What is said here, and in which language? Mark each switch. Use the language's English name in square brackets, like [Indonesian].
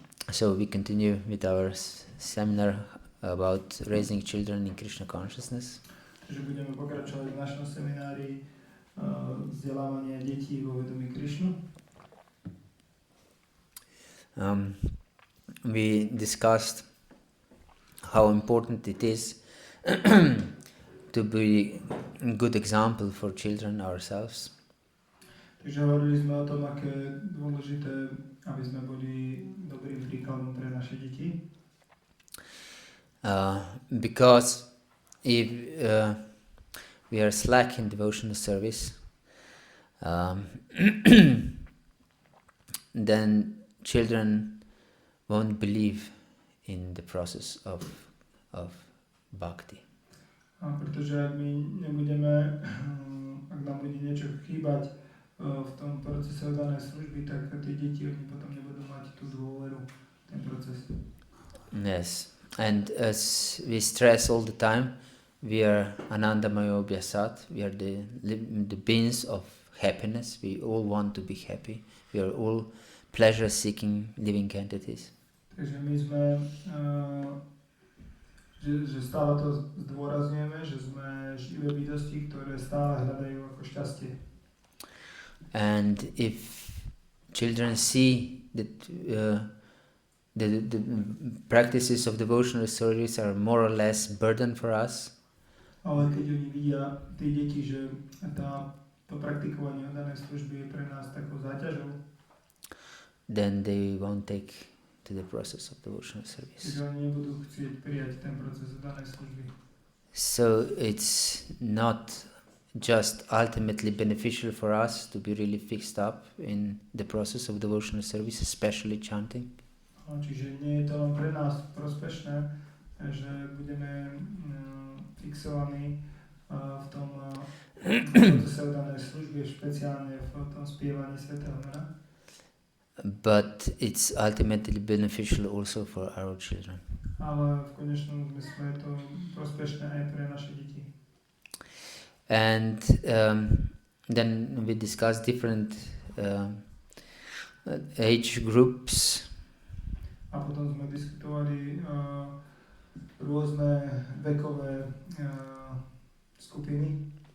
[English] So we continue with our seminar about raising children in Krishna consciousness. [Slovak] Takže budeme pokračovať v našom seminári vzdelávania detí vo vedomí Krišnu. [English] We discussed how important it is to be a good example for children ourselves. [Slovak] Takže hovorili sme o tom, aké je dôležité, aby sme boli dobrým príkladom pre naše deti. [English] Because if we are slack in devotional service, then children won't believe in the process of bhakti. [Slovak] Pretože ak my nebudeme, ak nám bude niečo chýbať v tom procese danej služby, tak tie deti oni potom nebudú mať tú dôveru v ten proces. [English] Yes, and as we stress all the time, we are Anandamaya Abhyasat, we are the beings of happiness, we all want to be happy, we are all pleasure-seeking living entities. [Slovak] Takže my sme, že stále to zdôrazňujeme, že sme živé bytosti, ktoré stále hľadajú ako šťastie. [English] And if children see that the practices of devotional service are more or less burden for us, [Slovak] ale keď oni vidia, tí deti, že to praktikovanie danej služby je pre nás takou záťažou, [English] then they won't take to the process of devotional service. [Slovak] že oni nebudú chcieť prijať ten proces danej služby. [English] So it's not just ultimately beneficial for us to be really fixed up in the process of devotional service, especially chanting. [Slovak] Čiže nie je to len pre nás prospešné, že budeme fixovaní v tom procese danej služby, špeciálne v tom spievaní svätého mena. [English] But it's ultimately beneficial also for our children. [Slovak] Ale v konečnom zmysle je to prospešné aj pre naše deti. [English] And then we discussed different age groups. [Slovak] A potom sme diskutovali rôzne vekové skupiny.